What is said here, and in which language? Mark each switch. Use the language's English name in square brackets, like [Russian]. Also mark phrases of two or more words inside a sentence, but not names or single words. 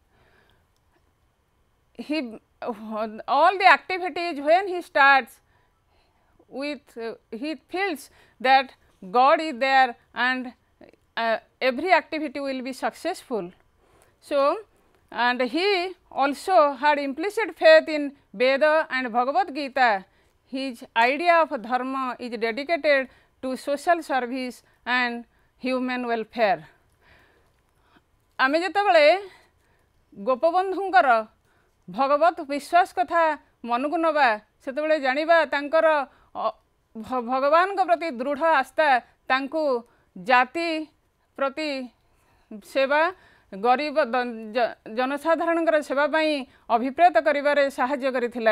[English] All the activities when he starts with he feels that God is there and every activity will be successful. So, and he also had implicit faith in Veda and Bhagavad Gita. His idea of dharma is dedicated to social service and human welfare. [Odia] ଆମେ ଯେତେବେଳେ ଗୋପବନ୍ଧୁଙ୍କର ଭଗବତ ବିଶ୍ୱାସ କଥା ମନକୁ ନେବା ସେତେବେଳେ ଜାଣିବା ତାଙ୍କର ଭଗବାନ କୋ ପ୍ରତି ଦୃଢ଼ ଆସ୍ଥା ତାଙ୍କୁ ଜାତି ପ୍ରତି ସେବା ଗରିବ ଜନସାଧାରଣ ସେବା ପାଇଁ ଅଭିପ୍ରେତ କରିବାରେ ସାହାଯ୍ୟ କରିଥିଲା।